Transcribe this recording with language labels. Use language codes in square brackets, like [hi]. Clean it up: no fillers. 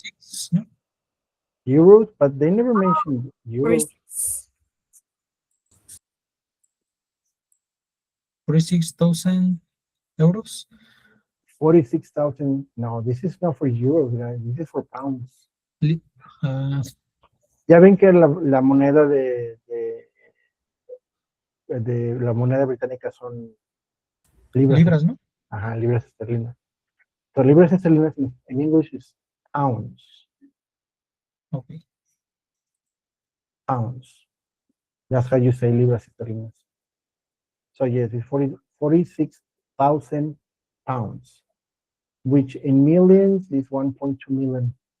[en] 46, no? Euros? But they never mentioned euros. 46,000 euros. 46,000. No, this is not for euros, guys. This is for pounds. Ah, [es] Ya ven que la moneda de la moneda británica son libras, ¿no? Ajá, libras esterlinas. [en] So libras esterlinas in English is pounds. Okay. Pounds. That's how you say libras esterlinas. So yes, it's 46,000 pounds, which in millions is 1.2 million